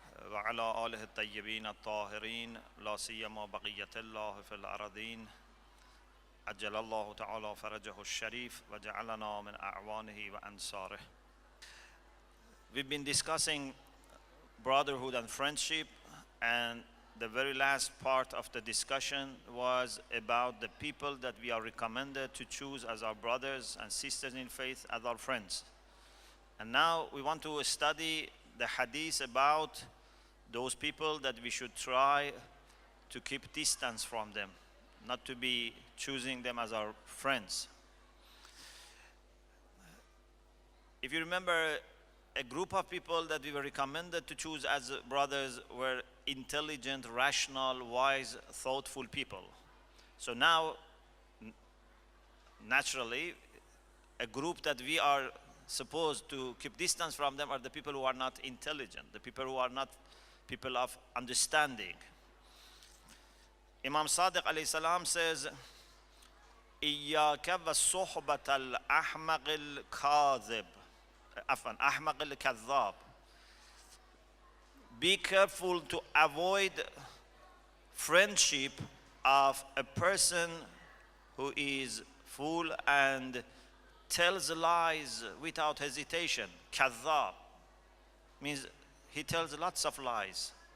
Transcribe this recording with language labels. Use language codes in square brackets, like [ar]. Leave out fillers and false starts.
[ar] وعلى آله الطيبين الطاهرين لا سيما بقية الله في الأرضين عجل الله تعالى فرجه الشريف وجعلنا من أعوانه وأنصاره. [en] We've been discussing brotherhood and friendship, and the very last part of the discussion was about the people that we are recommended to choose as our brothers and sisters in faith, as our friends. And now we want to study the hadith about those people that we should try to keep distance from them, not to be choosing them as our friends. If you remember, a group of people that we were recommended to choose as brothers were intelligent, rational, wise, thoughtful people. So now, naturally, a group that we are supposed to keep distance from them are the people who are not intelligent, the people who are not people of understanding. [ar] Imam Sadiq alayhi salam says, إياك والصحبة الأحمق الكاذب عفوا أحمق الكذاب. [en] Be careful to avoid friendship of a person who is fool and tells lies without hesitation. Kadhab means he tells lots of lies.